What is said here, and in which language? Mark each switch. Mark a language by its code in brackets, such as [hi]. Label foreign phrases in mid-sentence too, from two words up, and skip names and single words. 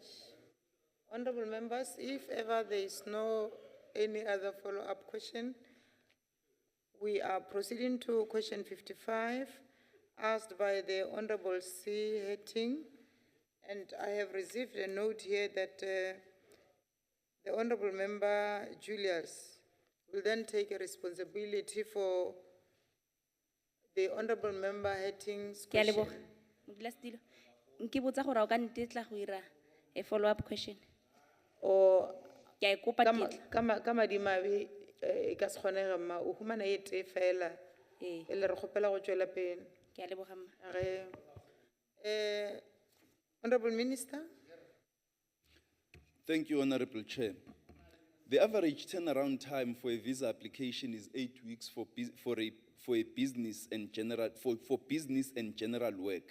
[en] Honorable members, if ever there is no any other follow-up question, we are proceeding to question 55, asked by the Honorable C. Hetting, and I have received a note here that the Honorable Member Julius will then take a responsibility for the Honorable Member Hetting's question. [tn] Nke botsa gore o ka ntetla go ira a [en] follow-up question. [tn] Or ke a kopa tetla. ka madimabe e ka se kgonege mma o humana e tee fela e le re kgopela go tšwela pele. Ke a leboga mma. [en] Honorable Minister. Thank you, Honorable Chair. The average turnaround time for a visa application is 8 weeks for business and general work.